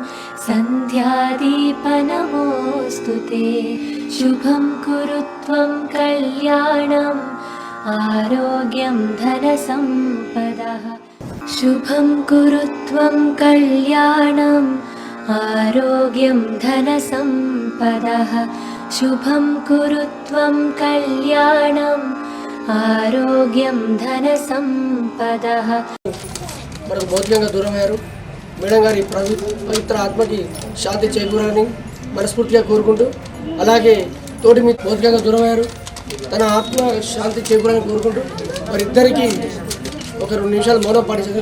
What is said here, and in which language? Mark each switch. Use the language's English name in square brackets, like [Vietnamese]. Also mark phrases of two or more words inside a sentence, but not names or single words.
[Sanskrit] सन्ध्यादीपनमोऽस्तु ते शुभं कुरु त्वं कल्याणम् आरोग्यं धनसम्पदः शुभं कुरु त्वं कल्याणम् आरोग्यं धनसम्पदः శుభం కురు త్వం కళ్యాణం ఆరోగ్యం ధన సంపదః. [Telugu] మనకు భౌతికంగా దూరమయ్యారు. మేడం గారి పవిత్ర ఆత్మకి శాంతి చేకూరాలని మనస్ఫూర్తిగా కోరుకుంటూ, అలాగే తోటి మీ భౌతికంగా దూరమయ్యారు, తన ఆత్మ శాంతి చేకూరాలని కోరుకుంటూ వారిద్దరికీ ఒక 2 నిమిషాలు మౌనం పాటించాలని.